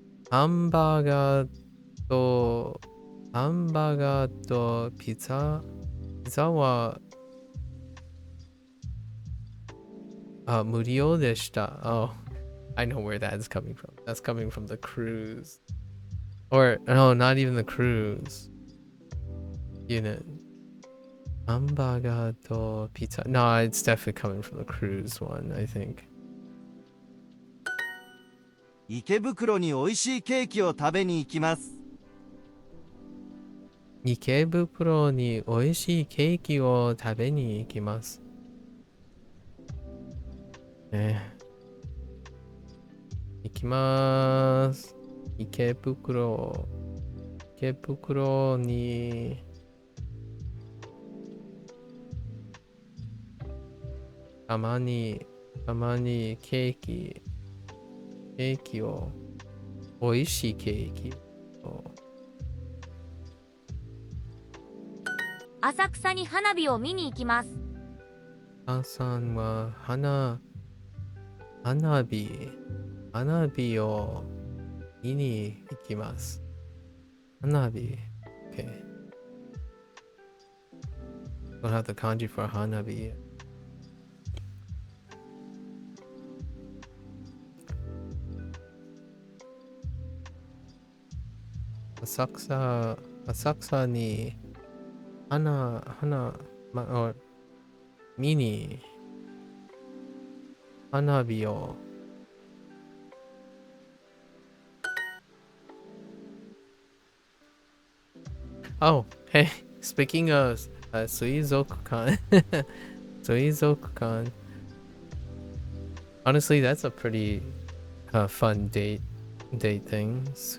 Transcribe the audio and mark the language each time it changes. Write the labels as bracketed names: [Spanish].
[Japanese] ハンバーガーとピザは無料でした。 [English] Oh, I know where that is coming from. That's coming from the cruise. Or, no, not even the cruise unit. Hamburger to pizza. No, it's definitely coming from the cruise one, I think. [Japanese] 池袋に美味しいケーキを食べに行きます。池袋に美味しいケーキを食べに行きます。行きます。池袋にたまにケーキを美味しいケーキを浅草に花火を見に行きます。母さんは花火を見に行きます。花火。Okay. [English] Don't have the kanji for 花火。 [Japanese] 浅草に見に花火を [English] Oh, hey, speaking of 水族館水族館 Honestly, that's a pretty fun date thing.